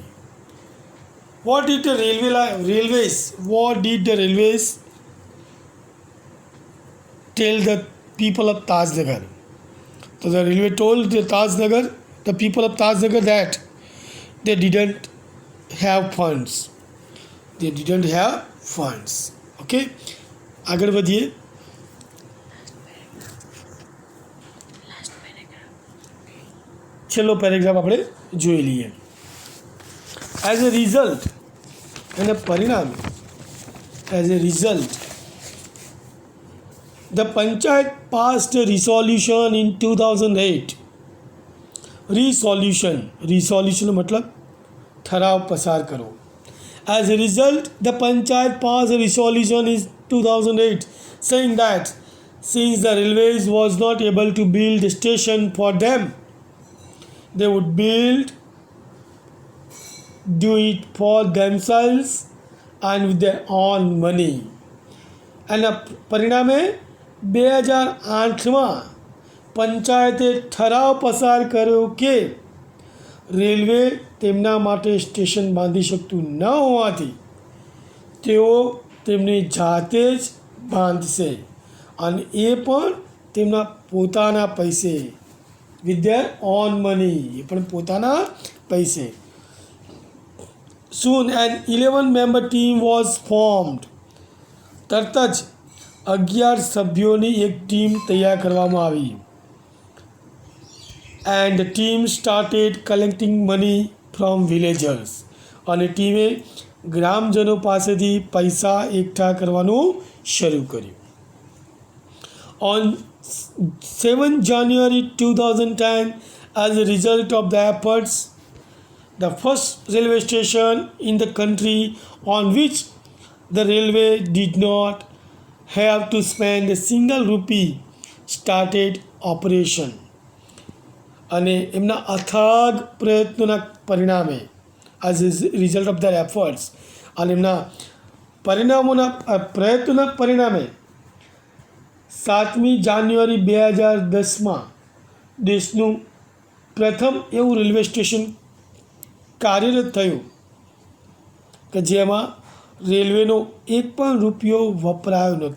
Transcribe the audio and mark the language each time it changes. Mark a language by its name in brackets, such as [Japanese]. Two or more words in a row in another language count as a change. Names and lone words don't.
[English] What did the railways tell the people of Tajnagar? So the railway told the people of Tajnagar that they didn't have funds. They didn't have funds. Okay? [Gujarati] આગળ વધીએ. છેલ્લો પેરેગ્રાફ આપણે જોઈ લઈએ. [English] as a result [Gujarati] અને પરિણામ, [English] as a result the Panchayat passed a resolution in 2008. [Hindi] Resolution मतलब ठराव पसार करो. [English] As a result, the Panchayat passed a resolution in 2008 saying that since the railways was not able to build a station for them, they would do it for themselves and with their own money. [Gujarati] And પરિણામે 2008માં પંચાયતે ઠરાવ પસાર કર્યો કે રેલવે તેમના માટે સ્ટેશન બાંધી શકતું ન હોવાથી તેઓ તેમની જાતે જ બાંધશે અને એ પણ તેમના પોતાના પૈસે, [English] with their own money, [Gujarati] એ પણ પોતાના પૈસે. [English] Soon an 11-member team was formed. [Gujarati] તરત જ 11 સભ્યોની એક ટીમ તૈયાર કરવામાં આવી. [English] And the team started collecting money from villagers. [Gujarati] અને ટીમે ગ્રામજનો પાસેથી પૈસા એકઠા કરવાનું શરૂ કર્યું. [English] On 7 January 2010, as a result of the efforts, the first railway station in the country on which the railway did not have to spend a single rupee started ઓપરેશન [Gujarati] અને એમના અથાગ પ્રયત્નોના પરિણામે [English] as result of their efforts [Gujarati] અને એમના પ્રયત્નોના પરિણામે 7મી જાન્યુઆરી 2010માં દેશનું પ્રથમ એવું રેલવે સ્ટેશન કાર્યરત થયું કે જેમાં રેલવેનો એક પણ રૂપિયો વપરાયો નહોતો.